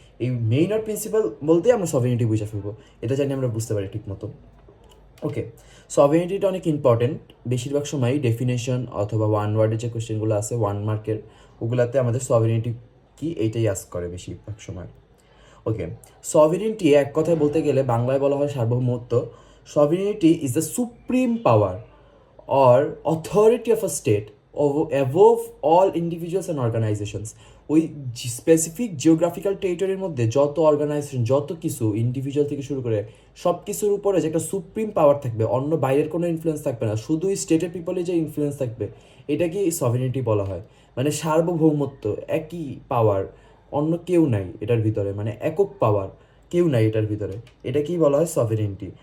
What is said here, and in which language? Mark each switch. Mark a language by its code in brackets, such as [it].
[bn] এই মেইন আর প্রিন্সিপাল বলতে আমরা সভেরিনিটি বুঝে ফেলবো, এটা জানি আমরা বুঝতে পারি ঠিক মতো। ওকে, সভেরিনিটিটা অনেক ইম্পর্টেন্ট। বেশিরভাগ সময় ডেফিনেশন অথবা ওয়ান ওয়ার্ডের যে কোয়েশ্চেনগুলো আছে 1 মার্কের, ওগুলাতে আমাদের সভেরিনিটি কি এইটাই আস্ক করে বেশিরভাগ সময়। ওকে, সভেরিনিটি এক কথায় বলতে গেলে বাংলায় বলা হয় সার্বভৌমত্ব। [en] Sovereignty is the supreme power or authority of a state above all individuals and organizations। [bn] ওই স্পেসিফিক জিওগ্রাফিক্যাল টেরিটরির মধ্যে যত অর্গানাইজেশন, যত কিছু ইন্ডিভিজুয়াল থেকে শুরু করে সব কিছুর উপরে যে একটা সুপ্রিম পাওয়ার থাকবে, অন্য বাইরের কোনো ইনফ্লুয়েন্স থাকবে না, শুধু স্টেটের পিপলের যে ইনফ্লুয়েন্স থাকবে, এটাকে সভেরিনিটি বলা হয়। মানে সার্বভৌমত্ব, একই পাওয়ার, অন্য কেউ নাই এটার ভিতরে, মানে একক পাওয়ার, কেউ নাই এটার ভিতরে, এটাকেই বলা হয় সভেরিনিটি।